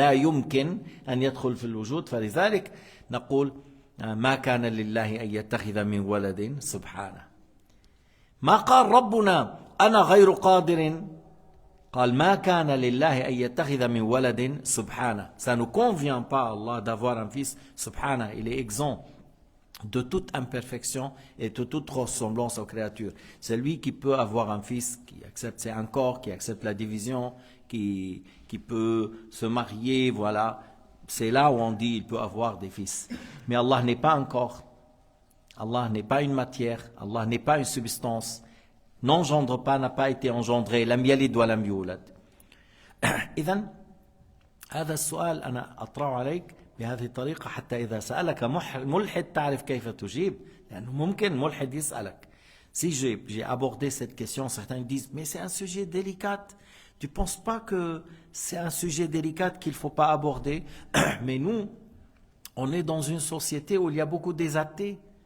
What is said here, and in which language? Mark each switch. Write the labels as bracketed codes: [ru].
[ar] لا يمكن أن يدخل في الوجود. فلذلك نقول ما كان لله أن يتخذ من ولد سبحانه. ما قال ربنا أنا غير قادر. قال ما كان لله أن يتخذ من ولد سبحانه. [fr] Ça ne convient pas à Allah d'avoir un fils. Subhana, il est exempt de toute imperfection et de toute ressemblance aux créatures. C'est lui qui peut avoir un fils, qui accepte un corps, qui accepte la division, qui peut se marier, voilà. C'est là où on dit il peut avoir des fils. Mais Allah n'est pas un corps. Allah n'est pas une matière. Allah n'est pas une substance. N'engendre pas, n'a pas été engendré. [ar] لم يلد ولم يولد. إذن هذا السؤال أنا أطرح عليك بهذه الطريقة حتى إذا سألك ملحد تعرف كيف تجيب. لأنه ممكن ملحد يسألك. [fr] Si j'ai abordé cette question, certains disent mais c'est un sujet délicat. Tu ne penses pas que c'est un sujet délicat qu'il ne faut pas aborder? Mais nous, on est dans une société où il y a beaucoup des athées.